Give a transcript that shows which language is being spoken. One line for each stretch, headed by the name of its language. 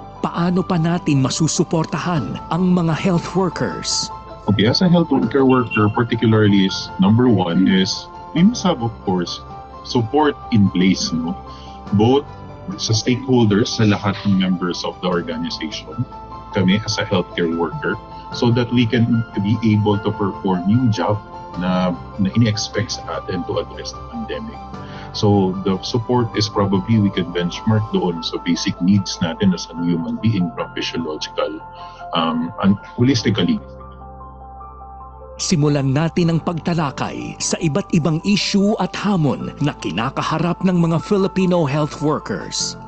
Filipino: Paano pa natin masusuportahan ang mga health workers?
English: Okay, as a health worker, particularly is number one is we must have, of course, support in place, no? Both sa stakeholders, sa lahat ng members of the organization, kami as a healthcare worker, so that we can be able to perform yung job
Filipino: na ini-expect sa atin
English: to address the pandemic. So the support is probably we can benchmark
Filipino: doon sa
English: basic needs natin as a human being from physiological and holistically.
Filipino: Simulan natin ang pagtalakay sa iba't ibang issue at hamon na kinakaharap ng mga Filipino health workers.